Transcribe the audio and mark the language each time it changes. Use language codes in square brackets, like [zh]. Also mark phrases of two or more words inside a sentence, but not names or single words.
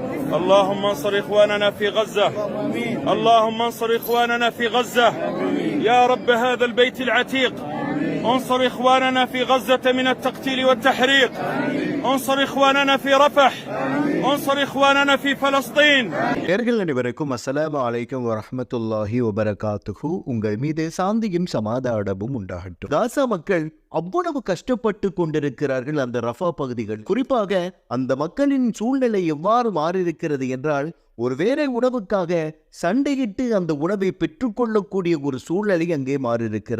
[ar] اللهم انصر إخواننا في غزة. اللهم انصر إخواننا في غزة يا رب هذا البيت العتيق. انصر إخواننا في غزة من التقتيل والتحريق. انصر إخواننا في رفح. انصر إخواننا في فلسطين. [ta] நேயர்கள் அனைவருக்கும் [ar] السلام عليكم ورحمة الله وبركاته. [ta] உங்கள் மீது சாந்தியும் சமாதானமும் உண்டாகட்டும். காசா மக்கள் அவ்வளவு கஷ்டப்பட்டு கொண்டிருக்கிறார்கள். அந்த ரஃபா பகுதிகள், குறிப்பாக அந்த மக்களின் சூழ்நிலை எவ்வாறு மாறியிருக்கிறது என்றால், ஒருவேளை உணவுக்காக சண்டையிட்டு அந்த உணவை பெற்றுக்கொள்ளக்கூடிய ஒரு சூழ்நிலை அங்கே மாறியிருக்கிறது.